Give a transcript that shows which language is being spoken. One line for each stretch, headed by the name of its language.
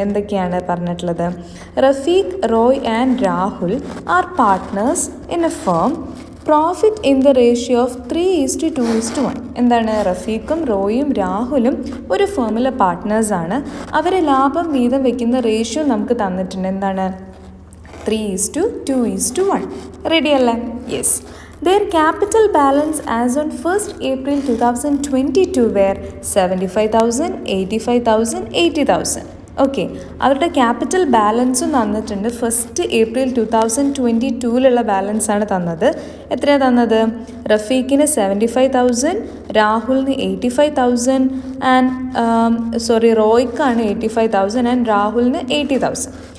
Malayalam: എന്തൊക്കെയാണ് പറഞ്ഞിട്ടുള്ളത്?
English: Rafiq, Roy and Rahul are partners in a firm. Profit in the ratio of 3:2:1. എന്താണ്?
Malayalam: റഫീഖും റോയും രാഹുലും ഒരു ഫേമിലെ പാർട്ട്നേഴ്സാണ്. അവരെ ലാഭം വീതം വയ്ക്കുന്ന റേഷ്യോ നമുക്ക് തന്നിട്ടുണ്ട്. എന്താണ്? 3:2:1. റെഡി അല്ലേ? Yes.
English: Their capital balance as on 1st April 2022 were 75,000, 85,000, 80,000.
Malayalam: Okay, അവരുടെ ക്യാപിറ്റൽ ബാലൻസും തന്നിട്ടുണ്ട്. 1st April 2022 ബാലൻസാണ് തന്നത്. എത്രയാണ് തന്നത്? റഫീഖിന് 75,000, രാഹുലിന് 85,000 ആൻഡ് റോയ്ക്കാണ് 85,000 ആൻഡ് രാഹുലിന് 80,000.